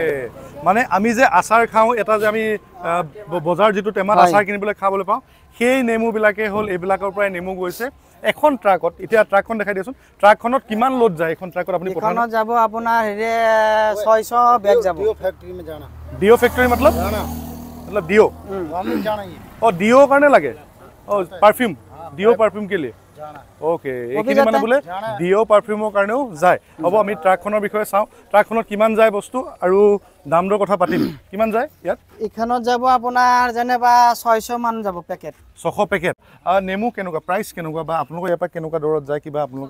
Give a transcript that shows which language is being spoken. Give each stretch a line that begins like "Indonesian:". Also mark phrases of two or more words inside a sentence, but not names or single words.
Assamese: মানে আমি যে আচাৰ খাওঁ এটা যে আমি বজাৰ যেটো টেমাত আচাৰ কিনিবলৈ খাবলৈ পাওঁ সেই নেমু বিলাকে হল এইবিলাকৰ পৰাই নেমু গৈছে এখন ট্ৰাকত এতিয়া ট্ৰাকখন দেখাই দিয়ছোন ট্ৰাকখনত কিমান লোড যায় এখন ট্ৰাকত আপুনি পঠান এখনত যাব আপোনাৰ হেৰি 600 বেগ যাব
English: deo factory
Hindi: में जाना
English: deo factory
Hindi: मतलब डियो हम जाना ही और डियो करने लगे और
English: perfume deo perfume
Hindi: के लिए जाना
Assamese: ओके এইখিনি মানে বলে
English: deo perfumeৰ
Assamese: কাৰণেও যায় হ'ব আমি ট্ৰাকখনৰ বিষয়ে চাওঁ ট্ৰাকখনত কিমান যায় বস্তু আৰু দাম দৰ কথা পাতিম কিমান যায় ইয়াত এখনত যাব আপোনাৰ যেনেবা 600 মান যাব পেকেট 600 পেকেট নেমু কেনেকুৱা প্ৰাইস কেনেকুৱা বা আপোনালোকৰ ইয়াৰ পৰা কেনেকুৱা দৰত যায় কিবা আপোনালোকে